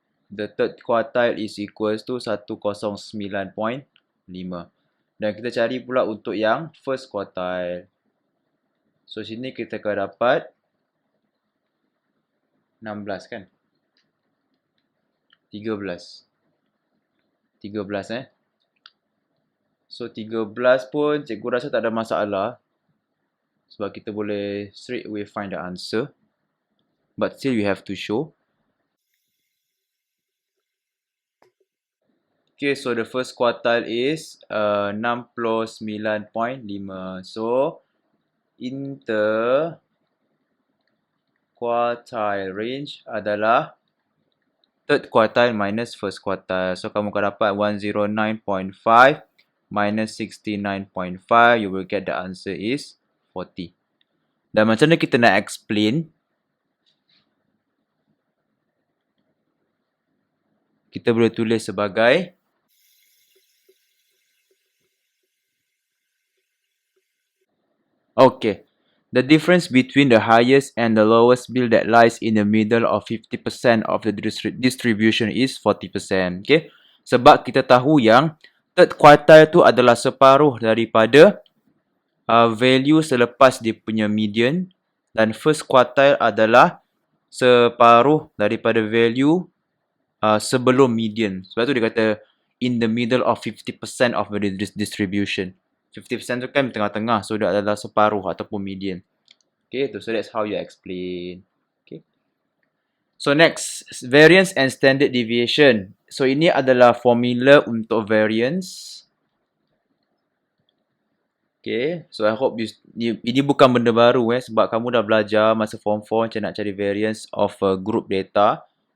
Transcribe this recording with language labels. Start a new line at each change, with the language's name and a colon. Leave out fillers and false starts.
English: The third quartile is equals to 109.5.
Malay: Dan kita cari pula untuk yang first quartile. So, sini kita akan dapat 16 kan? 13. 13 So, 13 pun cikgu rasa tak ada masalah. Sebab kita boleh
English: straight away find the answer. But still you have to show. Okay, so the first quartile is 69.5.
Malay: So, inter-quartile range adalah third quartile minus first quartile. So, kamu akan dapat 109.5 minus 69.5.
English: You will get the answer is 40.
Malay: Dan macam mana kita nak explain? Kita boleh tulis sebagai okay.
English: The difference between the highest and the lowest bill that lies in the middle of 50% of the distribution is 40%.
Malay: Okay. Sebab kita tahu yang third quartile tu adalah separuh daripada value selepas dia punya median dan first quartile adalah separuh daripada value sebelum median. Sebab tu dia kata
English: in the middle of 50% of the distribution.
Malay: 50% tu kan tengah-tengah, so dia adalah separuh ataupun median.
English: Okay, so that's how you explain. Okay. So next, variance and standard deviation.
Malay: So ini adalah formula untuk variance. Okay,
English: so I hope
Malay: ini bukan benda baru sebab kamu dah belajar masa form 4 macam nak cari variance of group data.